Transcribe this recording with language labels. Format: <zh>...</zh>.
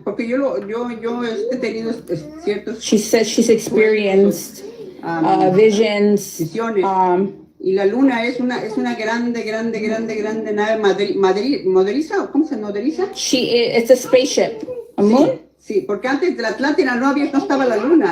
<es>porque yo he tenido ciertos.</es> <en>She says she's experienced visions.</en> <es>Visiones. Y la luna es una grande nave madriza, ¿cómo se nodriza?</es> <en>It's a spaceship. A moon?</en> <es>Sí, porque antes de la Atlántida no estaba la luna.</es>